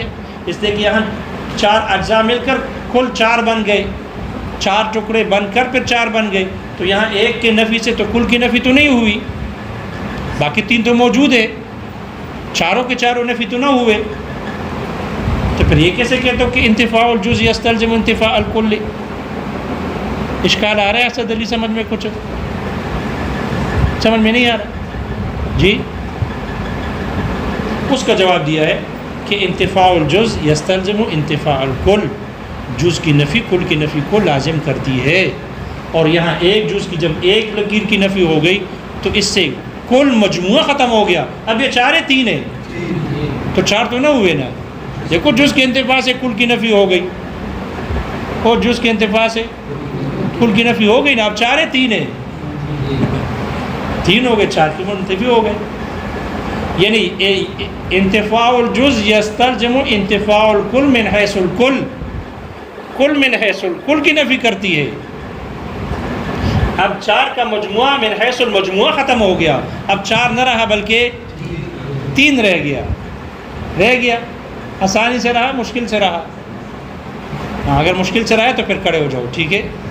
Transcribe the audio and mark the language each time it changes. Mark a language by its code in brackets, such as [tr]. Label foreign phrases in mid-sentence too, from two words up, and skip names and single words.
[ur] اس لیے کہ یہاں 4 اجزاء مل کر کل 4 بن گئے، 4 ٹکڑے بن کر پھر 4 بن گئے۔ تو یہاں ایک کے نفی سے تو کل کی نفی تو نہیں ہوئی، باقی 3 تو موجود ہے، چاروں کے چاروں نفی تو نہ ہوئے۔ تو پھر یہ کیسے کہتے ہو کہ [ar] انتفاع الجز یستلزم انتفاع الکل؟ [ur] اشکال آ رہا ہے اسد علی سمجھ میں؟ کچھ سمجھ میں نہیں آ رہا جی؟ اس کا جواب دیا ہے کہ [ar] انتفاع الجز یستلزم انتفاع الکل، [ur] جز کی نفی کل کی نفی کو لازم کرتی ہے۔ اور یہاں ایک جز کی جب ایک لکیر کی نفی ہو گئی تو اس سے کل مجموعہ ختم ہو گیا۔ اب یہ 4 3 ہے تو 4 تو نہ ہوئے نا۔ دیکھو جز کے انتفاع سے کل کی نفی ہو گئی، اور جز کے انتفاع سے کل کی نفی ہو گئی نا۔ اب 4 3 ہے، 3 ہو گئے، 4 کی منتفی ہو گئے۔ یعنی [ar] انتفاع الجز یستلزم انتفاع الکل من حیث الکل، کل من حیث الکل [ur] کی نفی کرتی ہے۔ اب 4 کا مجموعہ [ar] من حیث المجموعہ [ur] ختم ہو گیا، اب 4 نہ رہا بلکہ 3 رہ گیا۔ آسانی سے رہا، مشکل سے رہا؟ ہاں، اگر مشکل سے رہا تو پھر کھڑے ہو جاؤ، ٹھیک ہے؟